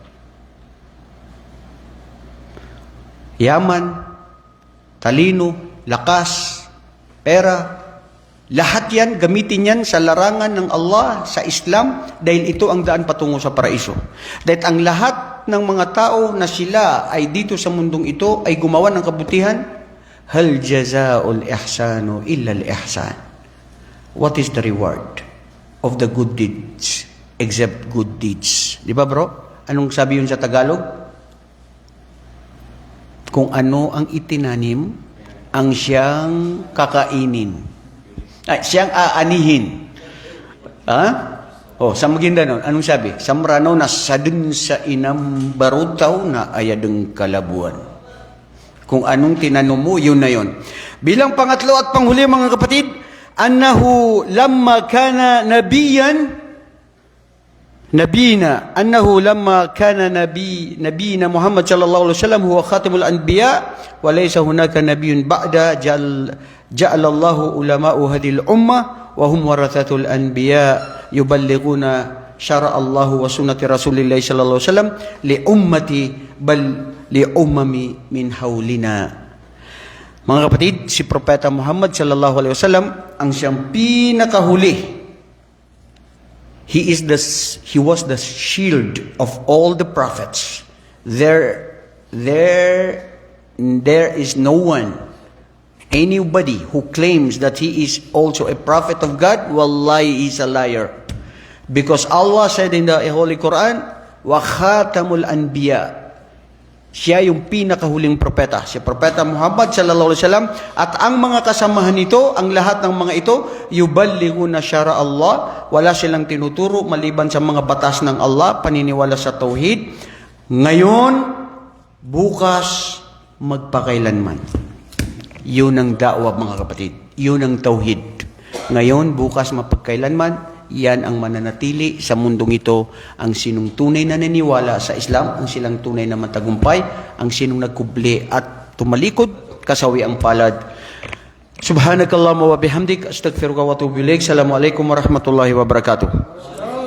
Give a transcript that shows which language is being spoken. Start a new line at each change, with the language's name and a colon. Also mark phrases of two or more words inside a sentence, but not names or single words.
Filipino: Yaman, talino, lakas, pera, lahat yan, gamitin yan sa larangan ng Allah, sa Islam, dahil ito ang daan patungo sa paraiso. Dahil ang lahat ng mga tao na sila ay dito sa mundong ito ay gumawa ng kabutihan,
Arabic: هل جزاء الإحسان إلا الإحسان.
English: What is the reward of the good deeds except good deeds?
Filipino: Di ba bro? Anong sabi yun sa Tagalog? Kung ano ang itinanim, ang siyang kakainin. Ay, siyang aanihin. Ha? Oh, sa Maguindanao, anong sabi?
Maranao: Samranaw na sadun sa inam barutaw na ayadeng kalabuan.
Filipino: Kung anong tinanom mo, yun na yun. Bilang pangatlo at panghuli mga kapatid,
Arabic: أنه لما كان نبيا, نبينا أنه لما كان نبينا محمد صلى الله عليه وسلم هو خاتم الأنبياء وليس هناك نبي بعد جعل الله علماء هذه الأمة وهم ورثة الأنبياء يبلغون شرع الله وسنة رسول الله صلى الله عليه وسلم لأمتي بل لأمم من حولنا.
Filipino: Mga kapatid, si Propeta Muhammad
Arabic: صلى الله عليه وسلم
Filipino: ang siyang pinakahuli.
English: He was the shield of all the prophets. There is no one, anybody who claims that he is also a prophet of God, wallahi, is a liar. Because Allah said in the Holy Quran,
Arabic: وخاتم الأنبياء.
Filipino: Siya yung pinakahuling propeta, si Propeta Muhammad
Arabic: صلى الله عليه وسلم,
Filipino: at ang mga kasamahan nito, ang lahat ng mga ito,
Arabic: يبلغون شرع الله,
Filipino: wala silang tinuturo maliban sa mga batas ng Allah, paniniwala sa tauhid. Ngayon, bukas, magpakailanman. Yun ang da'wa, mga kapatid. Yun ang tauhid. Ngayon, bukas, mapagkailanman, yan ang mananatili sa mundong ito. Ang sinong tunay na naniwala sa Islam, ang silang tunay na matagumpay, ang sinong nagkubli at tumalikod, kasawi ang palad.
Arabic: سبحانك اللهم وبحمدك أستغفرك وأتوب إليك. السلام عليكم ورحمة الله وبركاته.